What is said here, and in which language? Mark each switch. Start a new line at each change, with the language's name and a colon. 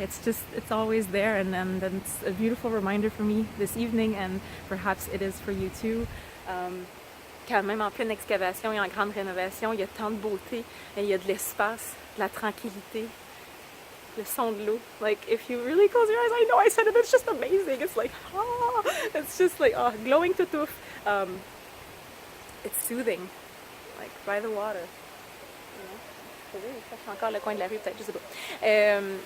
English: It's always there, and it's a beautiful reminder for me this evening, and perhaps it is for you too.
French: Quand même en pleine excavation et en grande rénovation, il y a tant de beauté, et il y a de l'espace, de la tranquillité, le son de l'eau.
English: Like, if you really close your eyes, I know I said it, it's just amazing. It's like, it's just like, glowing toutouf. it's soothing, like by the water.
French: Je cherche encore le coin de la rue, peut-être, je sais pas.